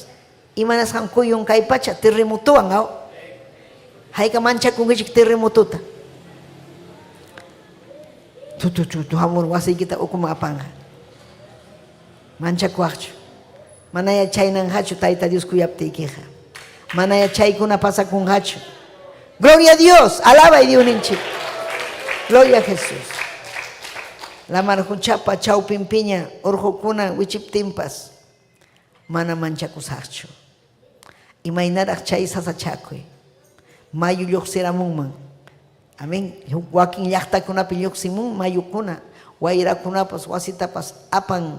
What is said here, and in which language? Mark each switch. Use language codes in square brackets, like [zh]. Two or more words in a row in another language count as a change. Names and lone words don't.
[qu] Imanasqan kuyun kay pacha terremotuwan aw. Hayka manchakunkichik terremotuta. Tu hamur wasiykita ukuma apanqa. Manchakuaqchu. Manaya chaynanqachu Tayta Dios kuyaptiykiqa. Manaya chaykuna pasakunqachu. [es] Gloria a Dios. Alaba y Dios ninchik. Gloria a Jesús. [qu] La marhuchapa chawpinpiña urqukuna wichiptinpas mana manchakusaqchu. Imaynaraq chay sasachakuy. Mayu lluqsiramunman. Amén. Wakin llaqtakunapi lluqsimun mayukuna. Wayrakunapas wasitapas apan.